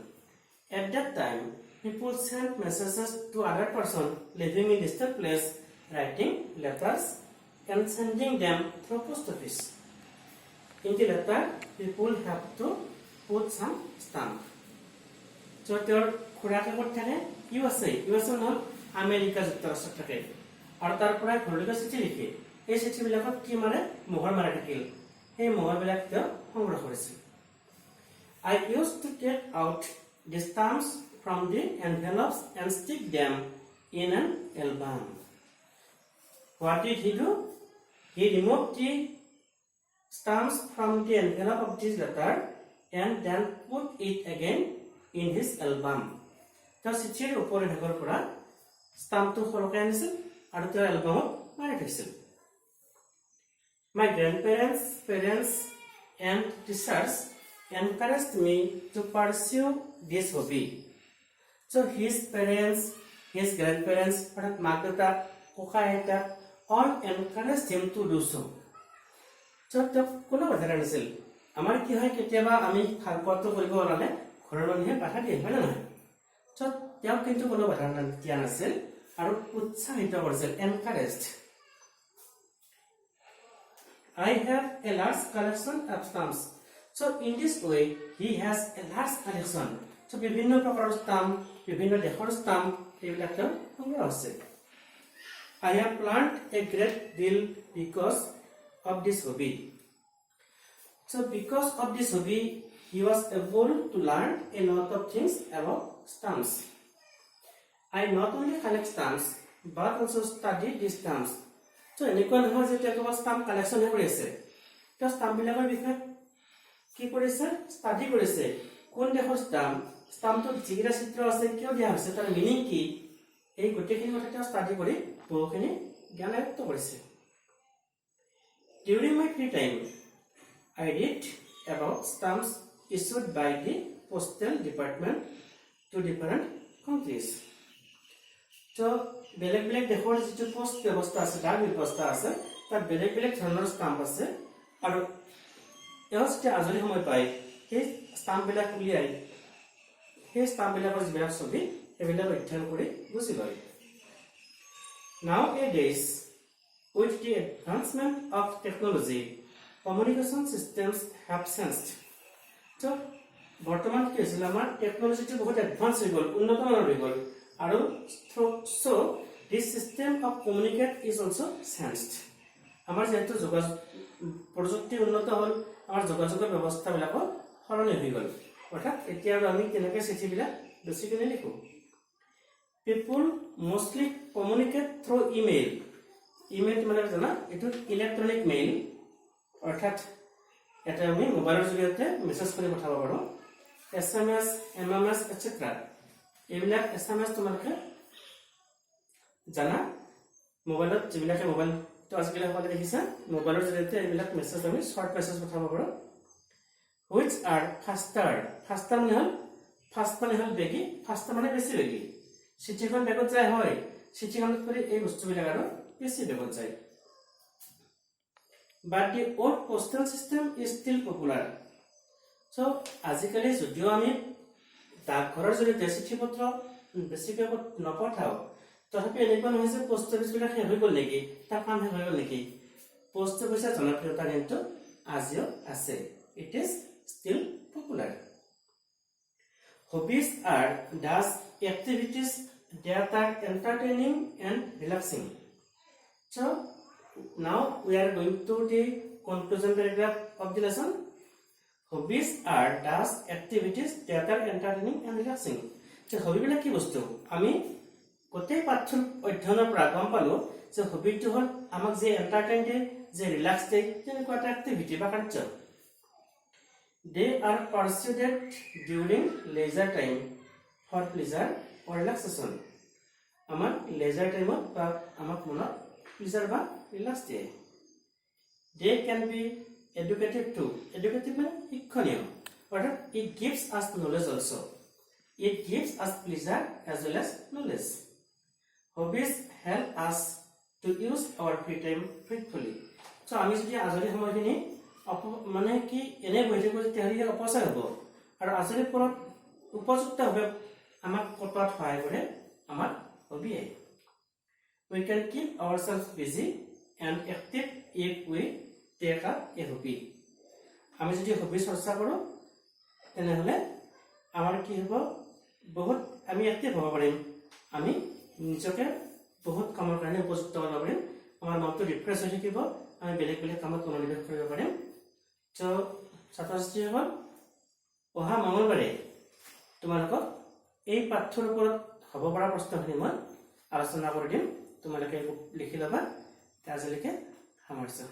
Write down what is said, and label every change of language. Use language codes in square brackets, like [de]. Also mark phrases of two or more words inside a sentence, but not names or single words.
[en] At that time, people sent messages to other person living in distant place, writing letters and sending them through post office. In the letter, people have to put some stamp. [as] So their খুৰাকে ক'ত থাকে USA হ'ল আমেৰিকা যুক্তৰাষ্ট্ৰত থাকে আৰু তাৰ পৰা ঘৰলৈকে চিঠি লিখে এই চিঠিবিলাকত কি মাৰে মোহৰ মাৰা থাকিল সেই মোহৰবিলাক তেওঁ সংগ্ৰহ কৰিছিল [en] I used to get out the stamps from the envelopes and stick them in an album. What did he do? He removed the stamps from the envelope of this letter and then put it again in his album. [as] The চিঠিৰ ওপৰৰ ভাগৰ পৰা ষ্টাম্পটো সৰকাই আনিছিল আৰু তেওঁৰ এলবামত মাৰি থৈছিল [en] My grandparents, parents and teachers encouraged me to pursue this hobby. So his parents, his grandparents, মাক দেউতাক ককা আইতাক all encouraged him to do so. [as] So তেওঁক কোনো বাধা নাছিল আমাৰ কি হয় কেতিয়াবা আমি ভাল পথটো কৰিব ওলালে ঘৰৰ মানুহে বাধা দিয়ে হয় না নহয় So তেওঁক কিন্তু কোনো বাধা দিয়া নাছিল আৰু উৎসাহিত কৰিছিল encouraged. [en] I have a large collection of stamps. So in this way he has a large collection. [as] So বিভিন্ন প্ৰকাৰৰ stamp, বিভিন্ন দেশৰ stamp এইবিলাক তেওঁ সংগ্ৰহ আছে. [en] I have learned a great deal because of this hobby. So because of this hobby he was able to learn a lot of things about stamps. I not only collect stamps but also study these stamps. [as] So এনেকুৱা নহয় যে তেওঁ কেৱল [en] stamp collection [as] হে কৰিছে তেওঁ stamp বিলাকৰ বিষয়ে কি কৰিছে study কৰিছে কোন দেশৰ stamp তো যিকেইটা চিত্ৰ আছে কিয় দিয়া হৈছে তাৰ মিনিং কি এই গোটেইখিনি কথা তেওঁ study কৰি বহুখিনি জ্ঞান আয়ত্ত কৰিছে [en] During my free time I read about stamps issued by the postal department to different countries. [as] So বেলেগ বেলেগ দেশৰ যিটো পোষ্ট ব্যৱস্থা আছে ডাক ব্যৱস্থা আছে তাত বেলেগ বেলেগ ধৰণৰ ষ্টাম্প আছে আৰু এওঁচ যে আজৰি সময় পায় সেই ষ্টাম্পবিলাক উলিয়াই সেই ষ্টাম্পবিলাকৰ যিবিলাক ছবি সেইবিলাক অধ্যয়ন কৰি বুজি লয় [en] Nowadays, with the advancement of technology, communication systems have changed. So, [as] বৰ্তমান কি হৈছে আমাৰ টেকনলজিটো বহুত এডভান্স হৈ গ'ল উন্নত মানৰ হৈ গ'ল আৰু [en] so this system of communicate is also changed. [as] আমাৰ যেহেতু যোগাযোগ প্ৰযুক্তি উন্নত হ'ল আমাৰ যোগাযোগৰ ব্যৱস্থাবিলাকো সলনি হৈ গ'ল অৰ্থাৎ এতিয়া আমি কেনেকৈ চিঠিবিলাক বেছিকৈ লিখো [en] People mostly communicate through email. [as] Email মানে জানা এটো [en] electronic mail [as] অৰ্থাৎ এটা আমি মোবাইলৰ জৰিয়তে মেছেজ কৰি পঠাব পাৰো [en] SMS, MMS etc. [as] এইবিলাক SMS তোমালোকে জানা মোবাইলত যিবিলাকে মোবাইল তো আজিকালি সকলোৱে দেখিছা মোবাইলৰ জৰিয়তে এইবিলাক মেছেজ আমি [en] short message [as] পঠাব পাৰো [en] which are faster [as] মানে হল ফাস্ট মানে হল বেগী ফাস্টাৰ মানে বেছি বেগী চিঠিখন বেগত যায় হয় চিঠিখনত কৰি এই বস্তুবিলাক আৰু বেছি বেগত যায় [en] but the old postal system is still popular [as] so আজিকালি যদিও আমি ডাকঘৰৰ জৰিয়তে চিঠি পত্ৰ বেছি বেগত নপঠাও তথাপি এনেকুৱা নহয় যে [en] post officeবিলাক [as] শেষ হৈ গ'ল নেকি তাৰ কাম শেষ হৈ গ'ল নেকি [en] post officeৰ [as] জনপ্ৰিয়তা কিন্তু আজিও আছে [en] it is still popular hobbies are those activities that are entertaining and relaxing so now we are going to the conclusion paragraph of the lesson hobbies are those activities that are entertaining and relaxing so hobby [as] বিলাক কি বস্তু আমি গোটেই পাঠ্যৰ অধ্যয়নৰ পৰা গম পালো যে হবিটো হল আমাক যে এন্টাৰটেইন দিয়ে যে ৰিলাক্স দিয়ে তেনেকুৱা এটা এক্টিভিটি বা কাৰ্য [en] they are pursued during leisure time for pleasure or relaxation [as] আমাক leisure time বা আমাক মনত pleasure বা relax দিয়ে [en] they can be educative too educative [as] মানে শিক্ষণীয় অৰ্থাৎ [en] it gives us knowledge also it gives us pleasure as well as knowledge hobbies help us to use our free time faithfully so [as] আমি যদি আজৰি সময়খিনি মানে কি এনে বহি থাকো যে তেহৰিয়ে অপচয় হ'ব আৰু আজৰি পৰত উপযুক্তভাৱে আমাক কটোৱাত সহায় কৰে আমাৰ হবিয়ে [en] we can keep ourselves busy and active if we take up a hobby [as] আমি যদি হবি চৰ্চা কৰো তেনেহলে আমাৰ কি হ'ব বহুত আমি এক্টিভ হ'ব পাৰিম আমি নিজকে বহুত কামৰ কাৰণে উপযুক্ত কৰিব পাৰিম আমাৰ মনটো ৰিফ্ৰেছ হৈ থাকিব আমি বেলেগ বেলেগ কামত মনোনিৱেশ কৰিব পাৰিম তো ছাত্ৰ-ছাত্ৰীসকল অহা মঙলবাৰে তোমালোকক এই পাঠ্যৰ ওপৰত হ'ব পৰা প্ৰশ্নখিনি মই আলোচনা কৰি দিম তোমালোকে লিখি ল'বা আজিলৈকে সামৰিছোঁ